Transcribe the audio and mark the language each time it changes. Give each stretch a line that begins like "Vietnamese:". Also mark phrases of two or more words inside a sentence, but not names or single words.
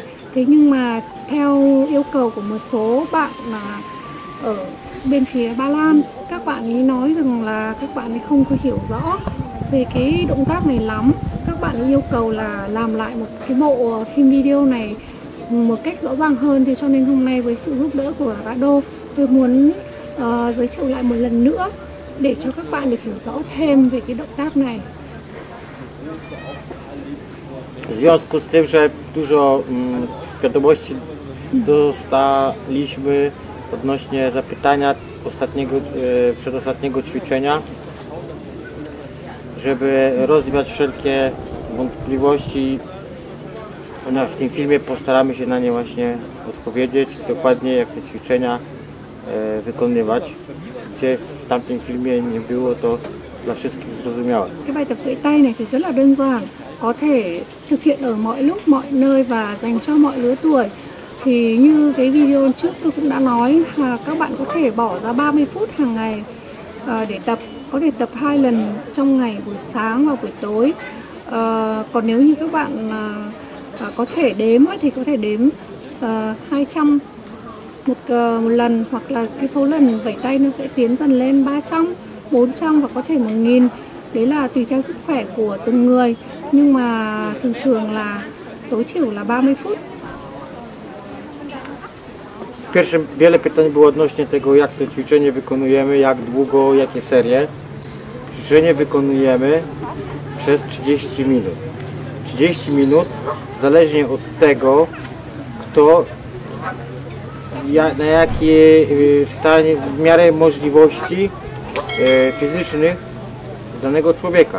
Vietnamese: Thế nhưng mà theo yêu cầu của một số bạn là ở bên phía Ba Lan, các bạn ấy nói rằng là các bạn ấy không có hiểu rõ về cái động tác này lắm. Các bạn ấy yêu cầu là làm lại một cái bộ phim video này một cách rõ ràng hơn. Thì cho nên hôm nay với sự giúp đỡ của Rado, tôi muốn giới thiệu lại một lần nữa để cho các bạn được hiểu rõ thêm về cái động tác này.
Polish: W związku z tym, że dużo wiadomości dostaliśmy odnośnie zapytania przedostatniego ćwiczenia, żeby rozwiać wszelkie wątpliwości, w tym filmie postaramy się na nie właśnie odpowiedzieć, dokładnie jak te ćwiczenia wykonywać, gdzie w tamtym filmie nie było to dla wszystkich zrozumiałe.
Vietnamese: Cái bài tập vẫy tay này thì rất là đơn giản, có thể thực hiện ở mọi lúc, mọi nơi và dành cho mọi lứa tuổi. Thì như cái video trước tôi cũng đã nói là các bạn có thể bỏ ra 30 phút hàng ngày để tập, có thể tập 2 lần trong ngày, buổi sáng và buổi tối. Còn nếu như các bạn có thể đếm thì có thể đếm 200 một lần, hoặc là cái số lần vẫy tay nó sẽ tiến dần lên 300, 400 và có thể 1000. Đấy là tùy theo sức khỏe của từng người, nhưng mà thường là tối thiểu là 30 phút.
Polish: W pierwszym wiele pytań było odnośnie tego, jak to ćwiczenie wykonujemy, jak długo, jakie serie. Ćwiczenie wykonujemy przez 30 minut. 30 minut zależnie od tego, kto na jakie w stanie, w miarę możliwości fizycznych danego człowieka.